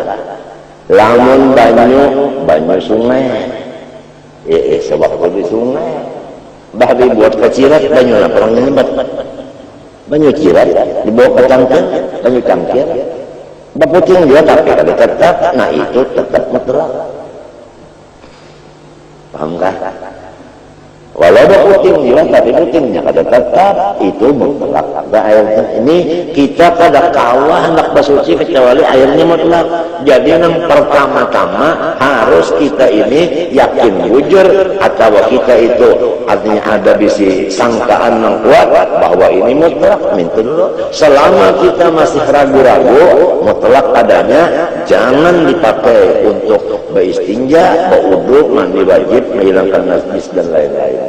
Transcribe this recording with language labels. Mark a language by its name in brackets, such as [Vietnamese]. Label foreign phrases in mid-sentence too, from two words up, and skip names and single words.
[Banjar] Lamun banyu sungai, sewaktu di sungai bahwa buat kecirat banyu lah orang nyambat banyu cirat dibawa ke cangkil, banyu cangkil beputing dia tapi kalau tetap, nah itu tetap mutlak. Paham kah? Walau puting juga, tapi putingnya kada tetap itu mutlak. Airnya ini kita kada kawah hendak bersuci kecuali airnya mutlak. [Indonesian] Jadi yang pertama-tama harus kita ini yakin jujur atau kita itu artinya ada bisi sangkaan yang kuat bahwa ini mutlak. Minta dulu. Selama kita masih ragu-ragu mutlak adanya, jangan dipakai untuk beristinja, berwudu, mandi wajib, menghilangkan najis dan lain-lain.